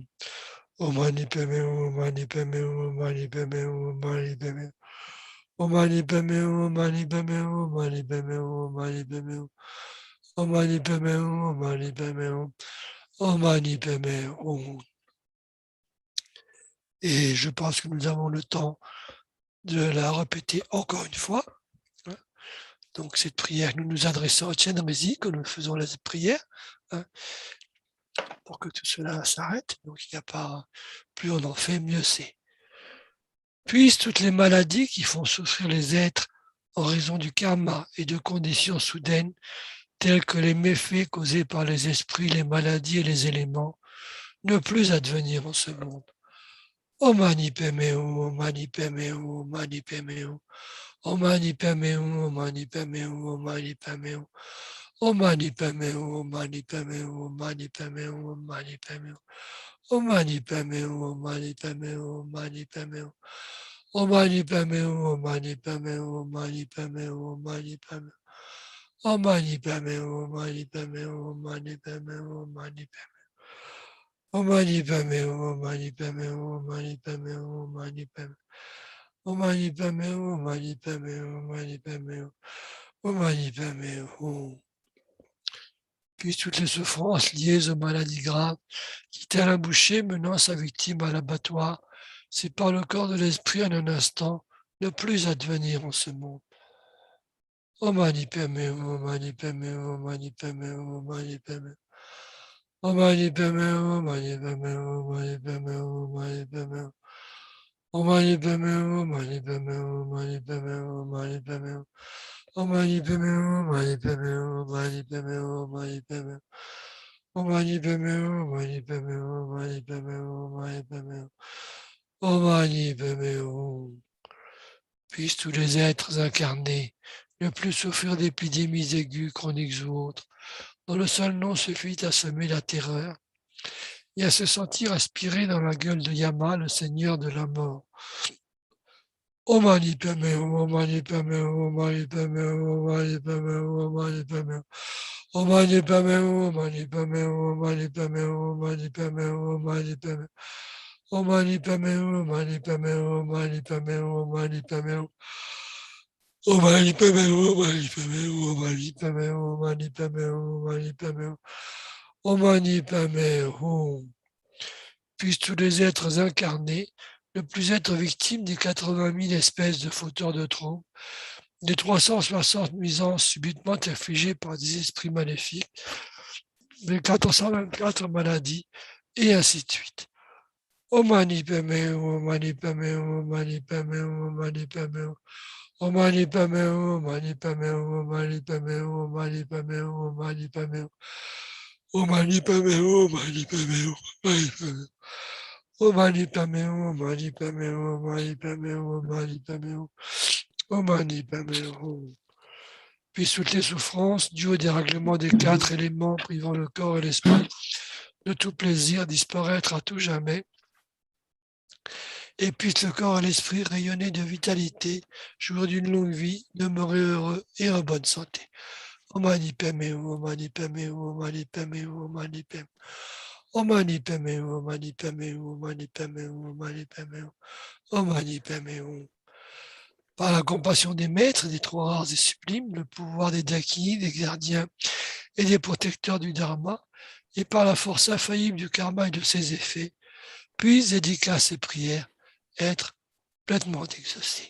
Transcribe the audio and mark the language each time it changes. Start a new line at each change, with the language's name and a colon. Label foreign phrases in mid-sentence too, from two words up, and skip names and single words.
Sanskrit: Om Mani Padme Hum, Om Mani Padme Hum, Om Mani Padme Hum, Om Mani Padme Hum. Om Mani Padme Hum, Om Mani Padme Hum, Om Mani Padme Hum, Om Mani Padme Hum. Om Mani Padme Hum, Om Mani Padme Hum. Om Mani Padme Hum.
French: Et je pense que nous avons le temps de la répéter encore une fois. Donc cette prière, nous nous adressons à Chenrezig, que nous faisons la prière, pour que tout cela s'arrête. Donc il n'y a pas, plus on en fait, mieux c'est. Puissent toutes les maladies qui font souffrir les êtres en raison du karma et de conditions soudaines, telles que les méfaits causés par les esprits, les maladies et les éléments, ne plus advenir en ce monde.
Sanskrit: Om Mani Padme Hum, Om Mani Padme Hum, Om Mani Padme Hum. Om Mani Padme Hum, Om Mani Padme Hum, Om Mani Padme Hum. Om Mani Padme Hum, Om Mani Padme Hum, Om Mani Padme Hum, Om Mani Padme Hum. Om Mani Padme Hum, Om Mani Padme Hum, Om Mani Padme Hum. Om Mani Padme Hum, Om Mani Padme Hum, Om Mani Padme Hum, Om Mani Padme Hum. Om Mani Padme Hum, Om Mani Padme Hum, Om Mani Padme Hum, Om Mani Padme Hum. Om Mani Padme Hum, Om Mani Padme Hum, Om Mani Padme Hum, Om Mani Padme Hum. Om Mani Padme Hum, Om Mani Padme Hum, Om Mani Padme Hum. Om Mani Padme Hum.
French: Puis toutes les souffrances liées aux maladies graves, qui telle un boucher menant sa victime à l'abattoir, c'est par le corps de l'esprit en un instant, ne plus advenir en ce monde.
Sanskrit: Om Mani Padme Hum, Om Mani Padme Hum, Om Mani Padme Hum, Om Mani Padme Hum. Om Mani Padme Hum, Om Mani Padme Hum, Om Mani Padme Hum, Om Mani Padme Hum. Om Mani Padme Hum, Om Mani Padme Hum, Om Mani Padme Hum, Om Mani Padme Hum. Om Mani Padme Hum, Om Mani Padme Hum, Om Mani Padme Hum, Om Mani Padme Hum. Om Mani Padme Hum, Om Mani Padme Hum, Om Mani Padme Hum, Om Mani Padme Hum. Om Mani Padme Hum.
French: Puissent tous les êtres incarnés ne plus souffrir d'épidémies aiguës, chroniques ou autres, dont le seul nom suffit à semer la terreur et à se sentir aspirer dans la gueule de Yama, le seigneur de la mort.
Sanskrit: Om Mani Padme Hum, Om Mani Padme Hum, Om Mani Padme Hum, Om Mani Padme Hum, Om Mani Padme Hum. Om Mani Padme Hum, Om Mani Padme Hum, Om Mani Padme Hum, Om Mani Padme Hum, Om Mani Padme Hum. Om Mani Padme Hum, Om Mani Padme Hum, Om Mani Padme Hum, Om Mani Padme Hum. Om Mani Padme Hum, Om Mani Padme Hum, Om Mani Padme Hum, Om Mani Padme Hum, Om Mani Padme Hum. Om Mani Padme Hum.
French: Puissent tous les êtres incarnés ne plus être victimes des 80 000 espèces de fauteurs de troubles, des 360 nuisances subitement infligées par des esprits maléfiques, des 424 maladies, et ainsi de suite.
Sanskrit: Om Mani Padme Hum, Om Mani Padme Hum, Om Mani Padme Hum, Om Mani Padme Hum. Om Mani Padme Hum, Om Mani Padme Hum, Om Mani Padme Hum, Om Mani Padme Hum, Om Mani Padme Hum. Om Mani Padme Hum, Om Mani Padme Hum, Om Mani Padme Hum. Om Mani Padme Hum, Om Mani Padme Hum, Om Mani Padme Hum. Om Mani Padme Hum.
French: Puis toutes les souffrances dues au dérèglement des 4 éléments privant le corps et l'esprit de tout plaisir disparaître à tout jamais, et puisse le corps et l'esprit rayonner de vitalité, jouir d'une longue vie, demeurer heureux et en bonne santé.
Sanskrit: Om Mani Padme Hum, Om Mani Padme Hum, Om Mani Padme Hum, Om Mani Padme Hum. Om Mani Padme Hum, Om Mani Padme Hum, Om Mani Padme Hum, Om Mani Padme Hum. Om Mani Padme Hum.
French: Par la compassion des maîtres, des trois rares et sublimes, le pouvoir des dakinis, des gardiens et des protecteurs du Dharma, et par la force infaillible du karma et de ses effets, puisse, dédicace ses prières, être pleinement exaucées.